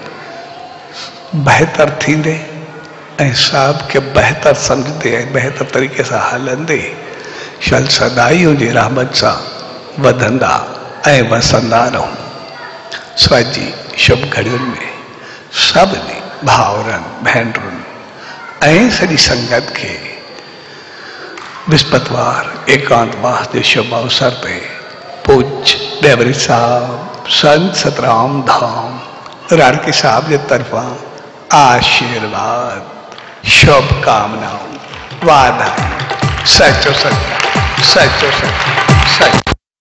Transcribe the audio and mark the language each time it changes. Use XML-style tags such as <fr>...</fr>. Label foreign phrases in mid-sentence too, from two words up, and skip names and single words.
<sd>बहितर थींदे ऐं साहब खे बहितर सम्झंदे ऐं बहितर तरीक़े सां हलंदे शल सदाई उनजी रहमत सां वधंदा ऐं वसंदा रहूं। स्वाजी शुभ घड़ियुनि में सभिनी भाउरनि भेनरुनि ऐं सॼी संगत खे विस्पतवार एकांतवास जे शुभ अवसर ते पूज डेवरी साहब संत सतराम धाम राड़की साहब जे तरफां आशीर्वाद शुभकामनाऊं वाधायूं। सचो सच सचो सच सच।</sd>